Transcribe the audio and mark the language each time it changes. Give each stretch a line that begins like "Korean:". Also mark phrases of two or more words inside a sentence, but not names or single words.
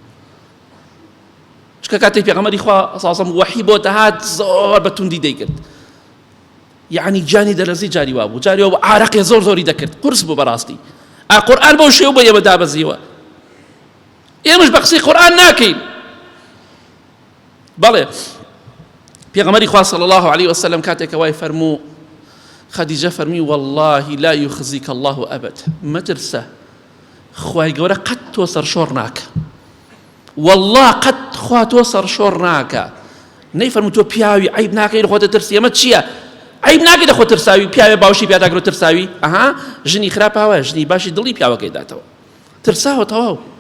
Central Kurdish: چونکە کاتێک پێغەمبەری خوا
Arabic: صلی الله عليه وسلم
Central Kurdish: وەحی بۆ دەهات زۆر بەتوندی دەیکرد یعنی جانی دەلەرزی جاری وا بوو جاری وا بوو عارەقی زۆری دەکرد قورس بوو بەڕاستی. قورئان بەو شێوە بۆ ئێمە دابەزیوە ئێمەش بە قسەی قورئان ناکەین. بەڵێ پێغەمبەری خوا
Arabic: صلی الله عليه وسلم
Central Kurdish: کاتێک وای فەرموو خەدیجە فەرمی
Arabic: والله لا يخزيك الله أبدا
Central Kurdish: مەترسە خوای گەورە قەت تۆ سەرشۆڕ ناکە والله قەت خوا تۆ سەرشۆڕ ناکە. نەیفەرموو تۆ پیاوی عیب ناکەی لە خۆتە ترسی ئەمە چییە عیب ناکەی لە خۆ ترساوی پیاوێ باوشی پیاداگرۆ ترساوی ئەها ژنی خراپاوە ژنی باشی دڵی پیاوەکەی داتەوە ترساوە تەواو.